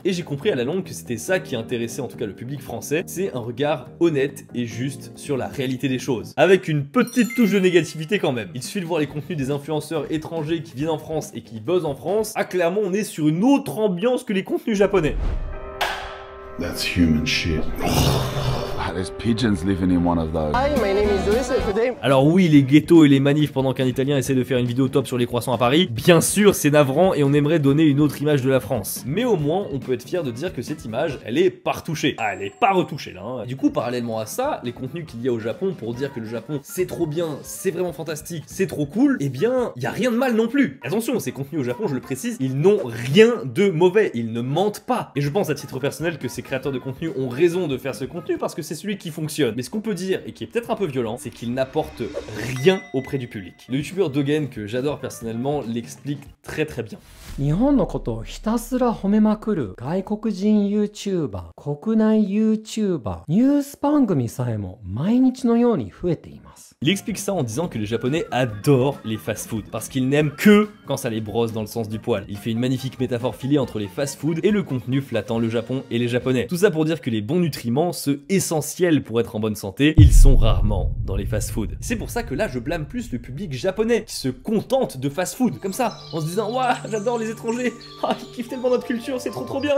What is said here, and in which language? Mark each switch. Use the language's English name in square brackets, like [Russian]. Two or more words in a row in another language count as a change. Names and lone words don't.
[French] Et j'ai compris à la longue que c'était ça qui intéressait en tout cas le public français, c'est un regard honnête et juste sur la réalité des choses. Avec une petite touche de négativité quand même. Il suffit de voir les contenus des influenceurs étrangers qui viennent en France et qui buzzent en France. Ah, clairement on est sur une autre ambiance que les contenus japonais. [English] That's human shit. There's pigeons living in one of those. Hi, my name is Luis. Today... [French] Alors oui, les ghettos et les manifs pendant qu'un Italien essaie de faire une vidéo top sur les croissants à Paris, bien sûr c'est navrant et on aimerait donner une autre image de la France. Mais au moins, on peut être fier de dire que cette image, elle est pas retouchée. Ah, elle est pas retouchée là. Hein. Du coup, parallèlement à ça, les contenus qu'il y a au Japon pour dire que le Japon c'est trop bien, c'est vraiment fantastique, c'est trop cool, eh bien, il y a rien de mal non plus. Attention, ces contenus au Japon, je le précise, ils n'ont rien de mauvais, ils ne mentent pas. Et je pense à titre personnel que ces créateurs de contenu ont raison de faire ce contenu parce que c'est celui celui qui fonctionne. Mais ce qu'on peut dire, et qui est peut-être un peu violent, c'est qu'il n'apporte rien auprès du public. Le youtubeur Dogen, que j'adore personnellement, l'explique très très bien. [Japanese] 日本のことをひたすら褒めまくる外国人 YouTuber、国内 YouTuber、ニュース番組さえも毎日のように増えています。 [French] Il explique ça en disant que les Japonais adorent les fast-food parce qu'ils n'aiment que quand ça les brosse dans le sens du poil. Il fait une magnifique métaphore filée entre les fast-food et le contenu flattant le Japon et les Japonais. Tout ça pour dire que les bons nutriments, ceux essentiels pour être en bonne santé, ils sont rarement dans les fast-food. C'est pour ça que là je blâme plus le public japonais qui se contente de fast-food comme ça en se disant waouh j'adore les étrangers, ah ils kiffent tellement notre culture, c'est trop bien.